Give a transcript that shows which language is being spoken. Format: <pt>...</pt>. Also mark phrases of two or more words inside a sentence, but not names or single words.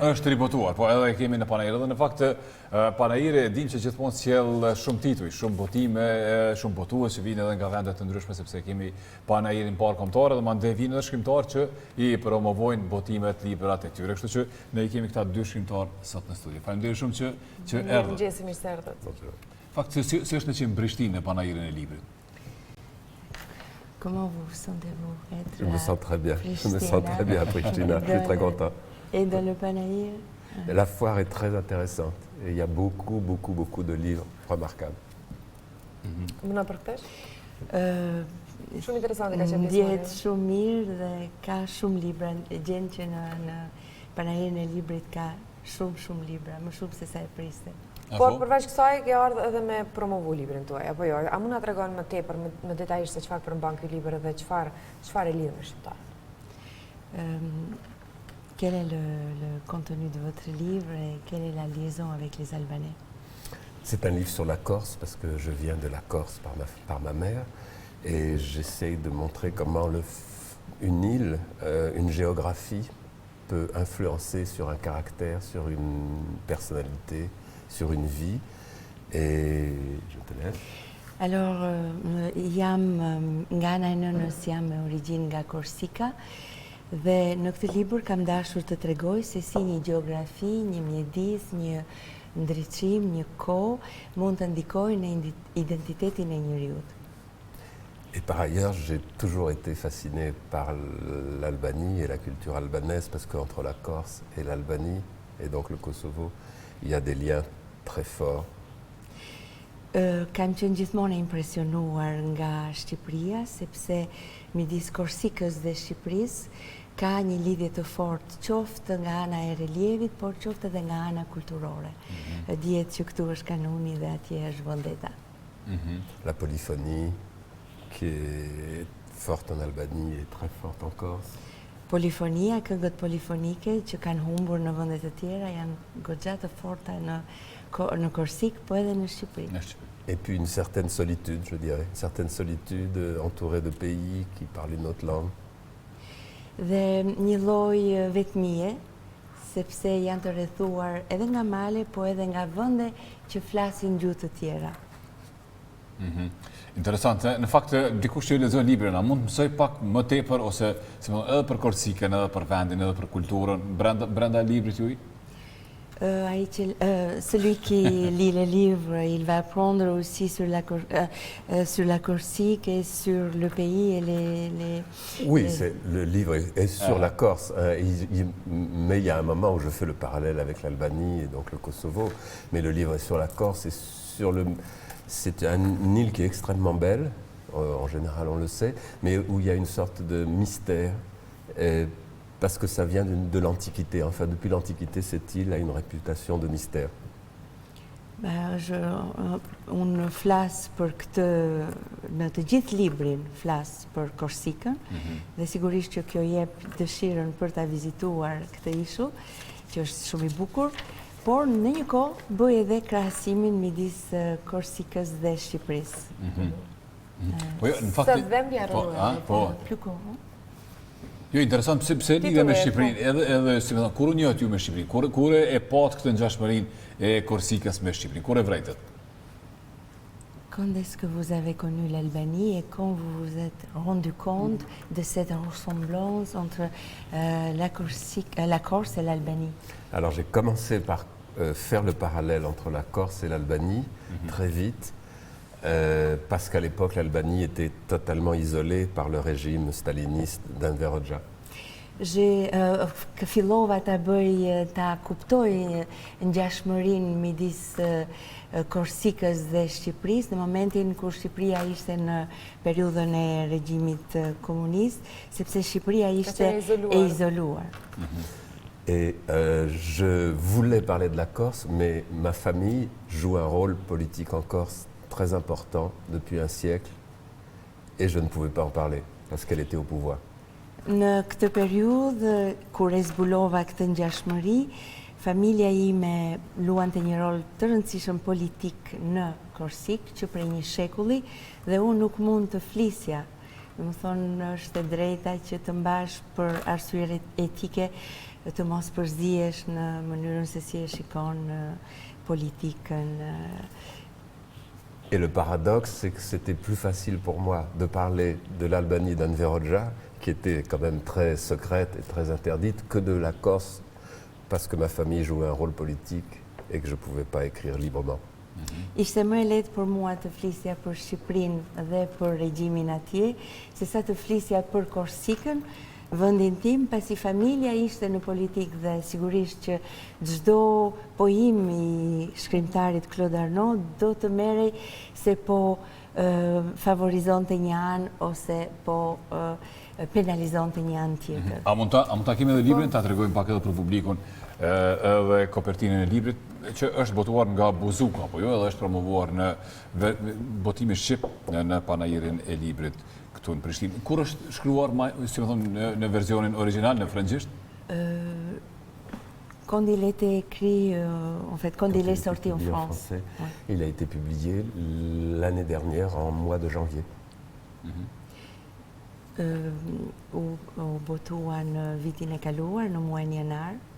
<sq>Është ribotuar, po edhe kemi në panajirë. Dhe në fakt, panajirë e dim që gjithmonë sjell shumë tituj, shumë botime, shumë botues që vinë edhe nga vendet të ndryshme, sepse kemi panajirin parë kombëtare dhe mandej vinë edhe shkrimtarë që i promovojnë botimet, librat e tyre. Kështu që ne i kemi këta dy shkrimtarë sot në studio. Faleminderit shumë që erdhët. Mirëmëngjes, mirë se erdhët. Fakt, si është në që Prishtinë në panajirin e librit?</sq> <fr>Comment vous sentez-vous être Je me sens très bien. Je me sens très bien à Pristina. Je suis très content. Et dans le Panayir? La foire est très intéressante. Et il y a beaucoup de livres remarquables.</fr> <sq>Më na përkthesh? Shumë interesante ka qenë pjesëmarrja. Ndjehet shumë mirë dhe ka shumë libra. Gjen që në Panajirin e librit ka shumë libra, më shumë se sa e priste. Por përveç kësaj ke ardhur edhe me promovu librin tuaj, apo jo? A mund na tregon më tepër, më detajisht se çfarë përmban ky libër dhe çfarë e lidh me shqiptarët?</sq> <fr>Quel est le contenu de votre livre et quelle est la liaison avec les Albanais? C'est un livre sur la Corse parce que je viens de la Corse par ma mère et j'essaye de montrer comment une île, une géographie peut influencer sur un caractère, sur une personnalité, sur une vie. Et je te laisse. Alors,</fr> <sq>jam nga ana e nënës, jam me origjinë nga Korsika. Dhe në këtë libër kam dashur të tregoj se si një gjeografi, një mjedis, një ndriçim, një kohë mund të ndikojë në identitetin e njeriut.</sq> <fr>Et par ailleurs, j'ai toujours été fasciné par l'Albanie et la culture albanaise parce qu'entre la Corse et l'Albanie, et donc le Kosovo, il y a des liens très forts.</fr> <sq>Kam qenë gjithmonë e impresionuar nga Shqipëria, sepse midis Korsikës dhe Shqipërisë ka një lidhje të fortë, qoftë nga ana e relievit, por qoftë edhe nga ana kulturore. Dihet që këtu është kanuni dhe atje është vendeta.</sq> <fr>La polyphonie, qui est forte en Albanie et très forte en Corse.</fr> <sq>Polifonia, këngët polifonike që kanë humbur në vendet e tjera janë goxha të forta në Korsik, po edhe në Shqipëri.</sq> <fr>Et puis une certaine solitude, je dirais. Une certaine solitude entourée de pays qui parlent une autre langue.</fr> <sq>Dhe një lloj vetmie, sepse janë të rrethuar edhe nga male, po edhe nga vende që flasin gjuhë të tjera. Interesante. Në fakt, dikush që lexon librin, a mund të mësoj pak më tepër ose edhe për Korsikën, edhe për vendin, edhe për kulturën brenda librit juaj?</sq> <fr>Celui qui lit le livre, il va apprendre aussi sur la Corsique et sur le pays et les... Oui, le livre est sur la Corse, mais il y a un moment où je fais le parallèle avec l'Albanie et donc le Kosovo, mais le livre est sur la Corse et sur le... C'est une île qui est extrêmement belle, en général on le sait, mais où il y a une sorte de mystère, parce que ça vient de l'Antiquité. Enfin, depuis l'Antiquité, cette île a une réputation de mystère.</fr> <sq>Unë flas për këtë, në të gjithë librin flas për Korsikën, dhe sigurisht që kjo jep dëshirën për ta vizituar këtë ishull, që është shumë i bukur. Por në një kohë bëj edhe krahasimin midis Korsikës dhe Shqipërisë. Sa dhembja rënojave. Jo, interesant, pse lidhe me Shqipërinë, edhe si më thënë, kur njëhet ju me Shqipërinë, kur e pat këtë ngjashmërinë e Korsikës me Shqipërinë, kur e vërejtët?</sq> <fr>Quand est-ce que vous avez connu l'Albanie et quand vous vous êtes rendu compte de cette ressemblance entre la Corse et l'Albanie? Alors j'ai commencé par faire le parallèle entre la Corse et l'Albanie très vite, parce qu'à l'époque l'Albanie était totalement isolée par le régime staliniste d'Enver Hoxha.</fr> <sq>Fillova ta kuptoj ngjashmërinë midis Korsikës dhe Shqipërisë në momentin kur Shqipëria ishte në periudhën e regjimit komunist, sepse Shqipëria ishte e izoluar.</sq> <fr>Et je voulais parler de la Corse, mais ma famille joue un rôle politique en Corse très important depuis un siècle et je ne pouvais pas en parler parce qu'elle était au pouvoir.</fr> <sq>Në këtë periudhë, kur e zbulova këtë ngjashmëri, familja ime luante një rol të rëndësishëm politik në Korsik, që prej një shekulli, dhe unë nuk mund të flisja. Më thonë, është e drejta që të mbash për arsye etike, të mos përzihesh në mënyrën se si e shikon politikën.</sq> <fr>Et le paradoxe, c'est que c'était plus facile pour moi de parler de l'Albanie d'Enver Hoxha, qui était quand même très secrète et très interdite, que de la Corse, parce que ma famille jouait un rôle politique et que je ne pouvais pas écrire librement.</fr> <sq>Ishte më e lehtë për mua të flisja për Shqipërinë dhe për regjimin atje, se sa të flisja për Korsikën, vendin tim, pasi familja ishte në politikë dhe sigurisht që çdo pojim i shkrimtarit Claude Arnault do të merrej se po favorizonte një anë ose po penalizonte një anë tjetër. A mund ta kemi edhe librin, ta tregojmë pak edhe për publikun, edhe kopertinën e librit, që është botuar nga Buzuka, apo jo, edhe është promovuar në botimin shqip në panairin e librit këtu në Prishtinë. Kur është shkruar, si më thonë, në versionin original, në frëngjisht?</sq> <fr>Quand il a été écrit, en fait, quand il est sorti en France. Ouais. Il a été publié l'année dernière, en mois de janvier.</fr> <sq>U botua në vitin e kaluar, në muajin janar.</sq>